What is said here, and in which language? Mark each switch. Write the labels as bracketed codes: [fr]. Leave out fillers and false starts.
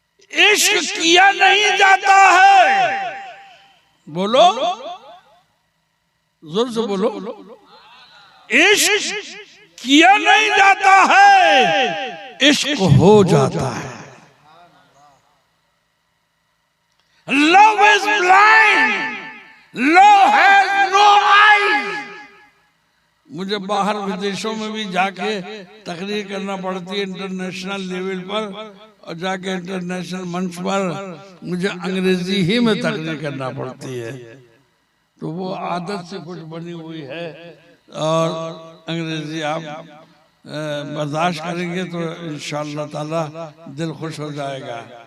[hi] इश्क किया नहीं जाता है। बोलो, जोर से बोलो। इश्क किया नहीं जाता है, इश्क हो जाता है। [en] Love is blind, love has no eyes। [hi] मुझे बाहर विदेशों में भी जाके तकरीर करना पड़ती है, इंटरनेशनल लेवल पर, और जाके इंटरनेशनल मंच पर मुझे अंग्रेजी ही में तकरीर करना पड़ती है। तो वो आदत से कुछ बनी हुई है, और अंग्रेजी आप बर्दाश्त करेंगे तो इंशाअल्लाह ताला दिल खुश हो जाएगा।